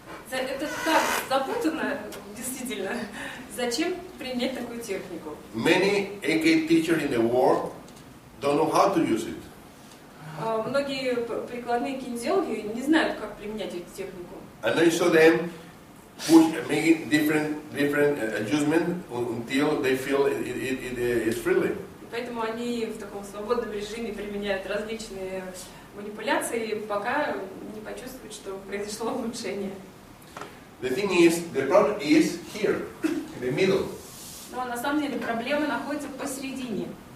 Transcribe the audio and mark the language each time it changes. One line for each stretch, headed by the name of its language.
Russian: Это так запутанно, действительно. Зачем применять такую технику?
English: Many AK teachers in the world don't know how to use it.
Russian: Многие прикладные кинезиологи не знают, как применять эту технику.
English: And I saw them making different adjustments until they feel it is freely.
Russian: Поэтому они в таком свободном режиме применяют различные манипуляции, пока не почувствуют, что произошло улучшение.
English: The thing is, the problem is here, in the middle.
Russian: Но на самом деле проблема находится посередине.